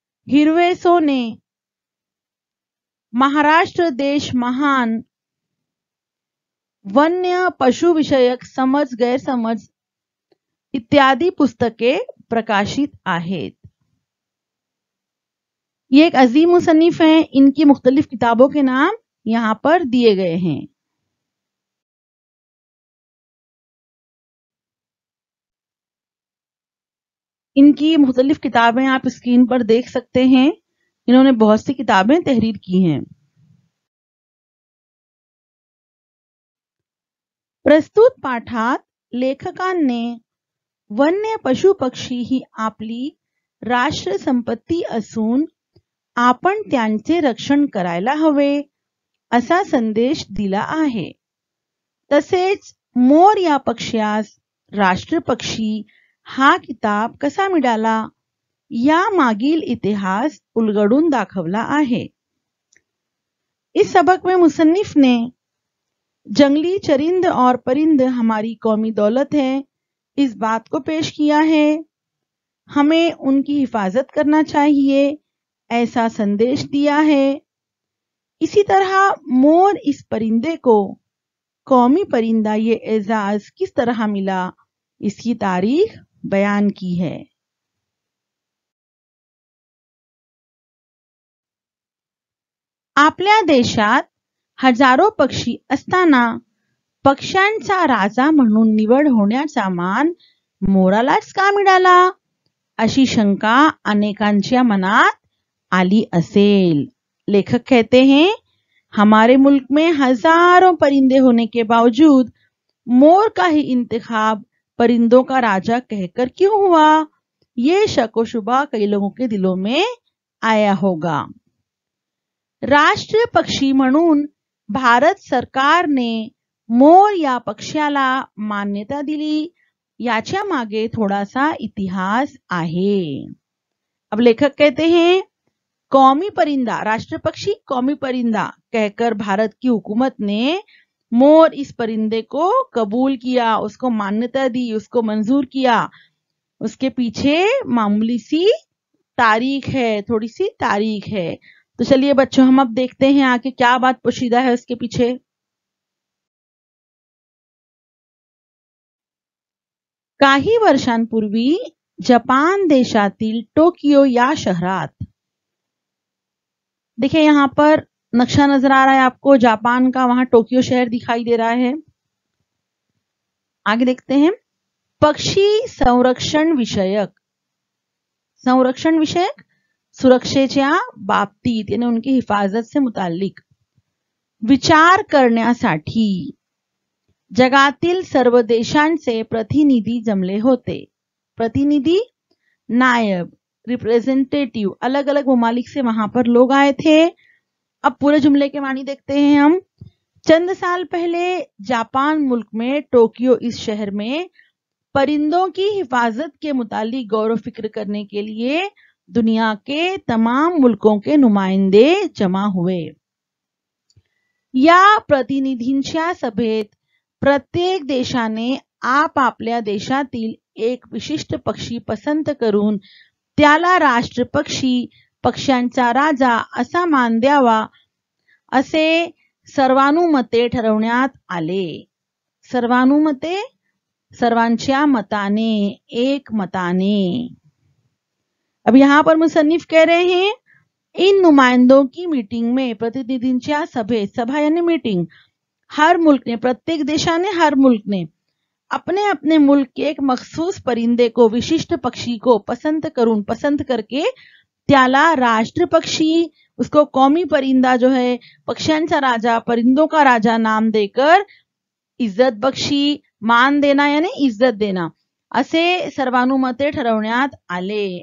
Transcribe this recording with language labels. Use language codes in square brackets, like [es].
[mr] हिरवे सोने, महाराष्ट्र देश महान, वन्य पशुविषयक समज गैरसमज इत्यादि पुस्तके प्रकाशित आहेत। [hi] ये एक अजीम मुसन्निफ हैं। इनकी मुख्तलिफ किताबों के नाम यहाँ पर दिए गए हैं। इनकी मुख्तलिफ किताबें आप स्क्रीन पर देख सकते हैं। इन्होंने बहुत सी किताबें तहरीर की हैं। [mr] प्रस्तुत पाठात लेखकांनी वन्य पशु पक्षी ही आपली राष्ट्र संपत्ती असून आपण त्यांचे रक्षण करायला हवे असा संदेश दिला आहे। तसेच मोर या पक्ष्यास राष्ट्रपक्षी हा किताब कसा मिळाला या मागील इतिहास उलगडून दाखवला आहे। [hi] इस सबक में मुसन्निफ ने जंगली चरिंद और परिंद हमारी कौमी दौलत है इस बात को पेश किया है। हमें उनकी हिफाजत करना चाहिए ऐसा संदेश दिया है। इसी तरह मोर इस परिंदे को कौमी परिंदा ये एजाज किस तरह मिला इसकी तारीख बयान की है। [mr] आपल्या देशात हजारो पक्षी असताना पक्ष्यांचा राजा म्हणून निवड होण्याचा मान मोरालाच का मिळाला अशी शंका अनेकांच्या मनात आली असेल। [hi] लेखक कहते हैं, हमारे मुल्क में हजारों परिंदे होने के बावजूद मोर का ही इंतखाब परिंदों का राजा कहकर क्यों हुआ? ये शक व शुबा कई लोगों के दिलों में आया होगा। [mr] राष्ट्रीय पक्षी म्हणून भारत सरकारने मोर या पक्ष्याला मान्यता दिली याच्या मागे थोडासा इतिहास आहे। [hi] अब लेखक कहते हैं, कौमी परिंदा, राष्ट्र पक्षी कौमी परिंदा कहकर भारत की हुकूमत ने मोर इस परिंदे को कबूल किया, उसको मान्यता दी, उसको मंजूर किया। उसके पीछे मामूली सी तारीख है, थोड़ी सी तारीख है। तो चलिए बच्चों, हम अब देखते हैं आगे क्या बात पोशीदा है उसके पीछे। [mr] काही वर्षांपूर्वी जपान देशातील टोकियो या शहरात, [hi] देखिए यहां पर नक्शा नजर आ रहा है आपको जापान का, वहां टोक्यो शहर दिखाई दे रहा है। आगे देखते हैं, [mr] पक्षी संरक्षण विषयक, संरक्षण विषयक सुरक्षेच्या बाबतीत [hi] यानी उनकी हिफाजत से मुताल्लिक [mr] विचार करण्यासाठी जगातील सर्व देशांचे प्रतिनिधी जमले होते। [hi] प्रतिनिधी, नायब, रिप्रेजेंटेटिव, अलग अलग ममालिक से वहां पर लोग आए थे। अब पूरे जुमले के मानी देखते हैं हम। चंद साल पहले जापान मुल्क में टोक्यो इस शहर में परिंदों की हिफाजत के मुतालिक गौर फिक्र करने के लिए दुनिया के तमाम मुल्कों के नुमाइंदे जमा हुए। [mr] या प्रतिनिधींच्या सभेत प्रत्येक देशाने आपापल्या देशातील एक विशिष्ट पक्षी पसंत करून त्याला राष्ट्र पक्षी, पक्ष्यांचा राजा असा मान द्यावा असे सर्वानुमते ठरवण्यात आले। सर्वानुमते, सर्वांच्या मताने, एक मताने। [hi] अब यहां पर मुसन्निफ कह रहे हैं, इन नुमाइंदों की मीटिंग में, [mr] प्रतिनिधींच्या सभेत, [hi] सभा यानी मीटिंग, हर मुल्क ने, [mr] प्रत्येक देशाने, [hi] हर मुल्क ने अपने अपने मुल्क के एक मखसूस परिंदे को, विशिष्ट पक्षी को पसंद करके [mr] त्याला राष्ट्र पक्षी, [hi] उसको कौमी परिंदा जो है, [mr] पक्ष्यांचा राजा, [hi] परिंदों का राजा नाम देकर इज्जत बक्षी, मान देना यानी इज्जत देना, [mr] असे सर्वानुमते ठरवण्यात आले।